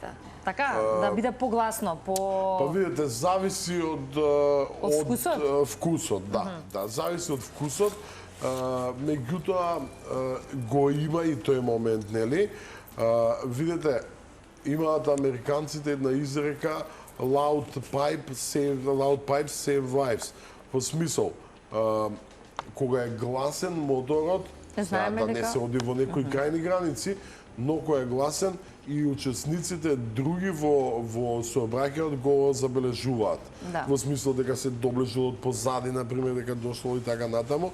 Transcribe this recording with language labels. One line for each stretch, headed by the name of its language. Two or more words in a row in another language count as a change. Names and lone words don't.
Macedonian: Така, да биде погласно, Па видите, зависи од вкусот, да, зависи од вкусот. Меѓутоа го има и тој момент, нели? Видите, имаат американците една изрека
English: loud pipes save lives.
Macedonian: Во смисол, кога е гласен моторот, да не се оди во некои крајни граници, но кога е гласен и учесниците други во сообраќајот го забележуваат. Во смисол дека се доближува од позади, например, дека дошло и така натаму.